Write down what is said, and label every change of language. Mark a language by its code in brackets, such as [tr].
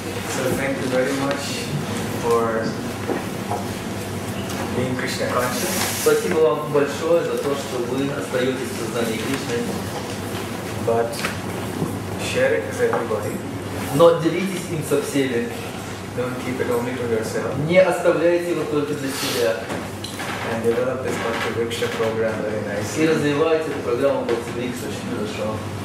[en] So thank you very much for being Krishna conscious. [ru] Спасибо вам большое за то, что вы остаетесь в сознании Кришны. [en] But share it with everybody. [ru] Но делитесь им со всеми. [en] Don't keep it only to yourself. [ru] Не оставляйте его только для себя. [en] And develop this Bhakti Riksha program very [ru] И [en] nicely. [ru] развивайте эту программу Бхакти Врикш очень хорошо.